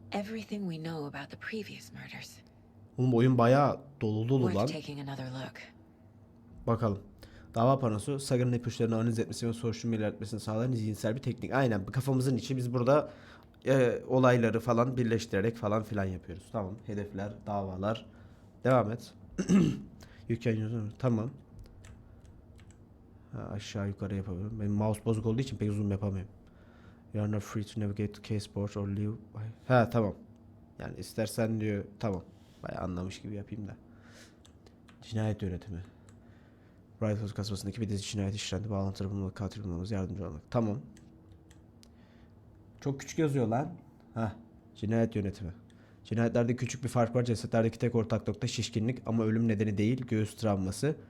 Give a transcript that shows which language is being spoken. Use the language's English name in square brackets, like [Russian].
[English] Everything we know about the previous murders. [Turkish] Oğlum oyun bayağı dolu dolu [English] Worth [Turkish] lan. [English] taking another look. [Turkish] Bakalım. Dava panosu Saga'nın ipuçlarını analiz etmesini ve soruşturma ilerletmesini sağlayan zihinsel bir teknik. Aynen, kafamızın içi, biz burada olayları falan birleştirerek falan filan yapıyoruz. Tamam. Hedefler, davalar. Devam et. Yüklen. Tamam. Ha, aşağı yukarı yapabilirim. Benim mouse bozuk olduğu için pek zoom yapamıyorum. [English] You are not free to navigate to case board or leave. [Turkish] Ha, tamam. Yani istersen diyor. Tamam. Bayağı anlamış gibi yapayım da. Cinayet yönetimi. Rifles kasabasındaki bir dizi cinayet işlendi. Bağlantıları bulmalı, katil bulmamız, yardımcı olmak. Tamam. Çok küçük yazıyor lan. Heh. Cinayet yönetimi. Cinayetlerde küçük bir fark var. Cesetlerdeki tek ortak nokta şişkinlik ama ölüm nedeni değil, göğüs travması.